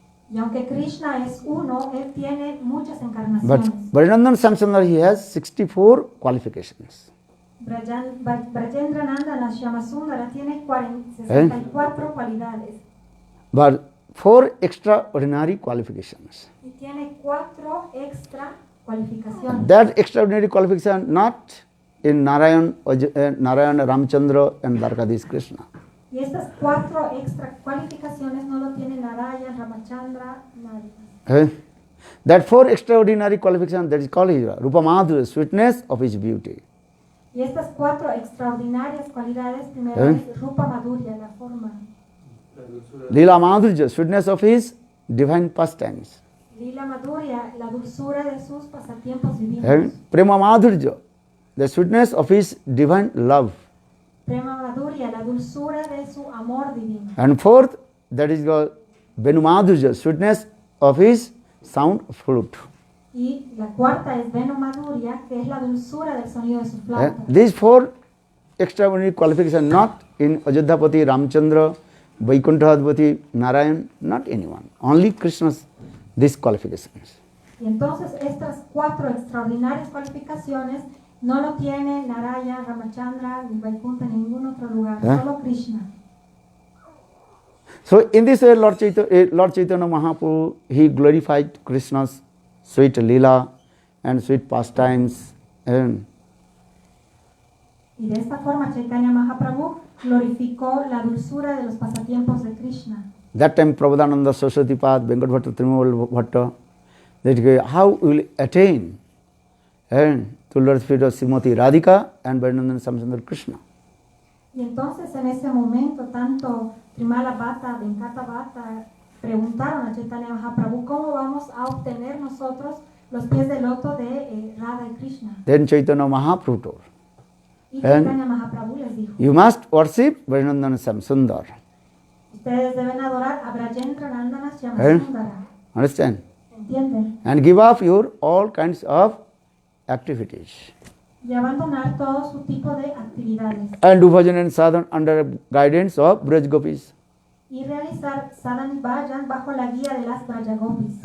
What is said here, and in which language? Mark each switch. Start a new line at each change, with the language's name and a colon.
Spanish: Y aunque Krishna es uno, él tiene muchas encarnaciones.
English: But Brajanandan Samsundar, he has 64 qualifications.
Spanish: Brajendra Nandana Shyamasundara tiene 64 cualidades.
English: But 4 extraordinary qualifications.
Spanish: Y tiene 4 extra cualificaciones.
English: That extraordinary qualification not in Narayan, Ramchandra and Dwarkadhish Krishna.
Spanish: Y estas 4 extra cualificaciones no lo tiene Narayan, Ramachandra, nadie.
English: That 4 extraordinary qualifications, that is called his Rupa Madhurya, sweetness of his beauty.
Spanish: Y estas 4 extraordinarias cualidades, primero es Rupa Madhurya, la forma.
English: Lila Madhurya, sweetness of his divine pastimes.
Spanish: Lila Madhurya, la dulzura de sus pasatiempos divinos.
English: Prema Madhurya, the sweetness of his divine love.
Spanish: Prema Madhurya, la dulzura de su amor divino.
English: And 4th, that is called Venu Madhurya, sweetness of his sound flute.
Spanish: Y la cuarta es Venu Madhurya, que es la dulzura del sonido de su flauta.
English: These 4 extraordinary qualifications not in Ajodhapati, Ramchandra, Vaikuntha-advati, Narayan, not anyone. Only Krishna's these qualifications.
Spanish: Y entonces estas 4 extraordinarias cualificaciones no lo tiene Narayana, Ramachandra, ni Vaikuntha, en ningún otro lugar, solo Krishna.
English: So in this way, Lord Chaitanya Mahaprabhu, he glorified Krishna's sweet lila and sweet pastimes.
Spanish: Y de esta forma Chaitanya Mahaprabhu glorificó la dulzura de los pasatiempos de Krishna.
English: That time Prabhupada Saraswati Pad, Venkat Bhatta, Trimal Bhatta, that how will attain to Lord's feet of Srimati Radhika and Brajanandan Samsundar Krishna.
Spanish: Y entonces en ese momento tanto Trimala Bhatta, Venkata Bhatta preguntaron a Chaitanya Mahaprabhu cómo vamos a obtener nosotros los pies de loto de Radha y Krishna.
English: Then Chaitanya Mahaprabhu told,
Spanish: y Chaitanya Mahaprabhu les dijo,
English: you must worship Brajanandan Samsundar.
Spanish: Ustedes deben adorar a Brajendra Nandana Shyamasundara.
English: Understand?
Spanish: ¿Entienden?
English: And give up your all kinds of activities.
Spanish: Y abandonar todo su tipo de actividades.
English: And do bhajan and sadhan under guidance of Braj Gopis.
Spanish: Y realizar sadhan y bhajan bajo la guía de las Braja Gopis.